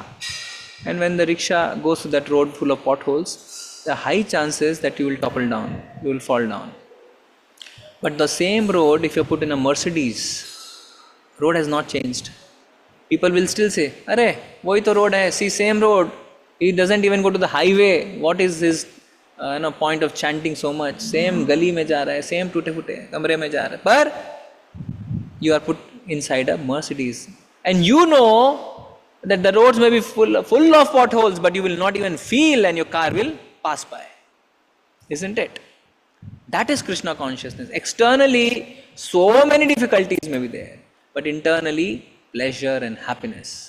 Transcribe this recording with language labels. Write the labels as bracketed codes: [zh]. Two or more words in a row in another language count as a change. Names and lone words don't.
[en] And when the rickshaw goes to that road full of potholes, there are high chances that you will topple down, you will fall down. But the same road, if you put in a Mercedes, road has not changed. People will still say, [hi] "अरे, वही तो रोड है, [en] see same road." He doesn't even go to the highway. What is his point of chanting so much? [hi] Same गली में जा रहा है, same टूटे फूटे कमरे में जा रहा है. [en] But you are put inside a Mercedes, and you know that the roads may be full of potholes, but you will not even feel, and your car will pass by. Isn't it? That is Krishna consciousness. Externally, so many difficulties may be there, but internally, pleasure and happiness.